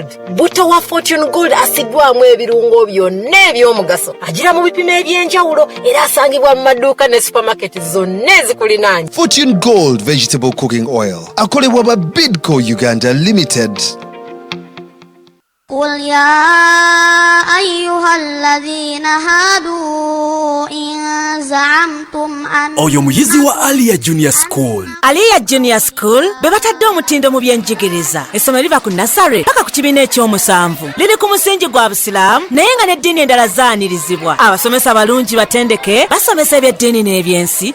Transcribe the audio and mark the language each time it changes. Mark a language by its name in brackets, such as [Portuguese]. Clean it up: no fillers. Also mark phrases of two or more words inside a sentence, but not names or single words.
[Ganda] Buto wa Fortune Gold asiddwamu ebirungo byonna eby'omugaso agira mu bipimo eby'enjawulo era asangibwa mu maduuka ne supermarket zonna ezikulinaanye. Fortune Gold Vegetable Cooking Oil akolebwa ba Bidco Uganda Limited. [Arabic] قل يا أيها الذين هادوا إن زعمتم أن [Ganda] oyo muyizi wa Alia Junior School. Alia Junior School bebatadde omutindo mu byenjigiriza. Essomero liva ku nasare paka ku kibiina ekyomusanvu. Liri ku musingi gwa Busiraamu naye nga n'eddiini endala zaanirizibwa. Abasomesa balungi batendeke basomesa ebyeddiini n'ebyensi.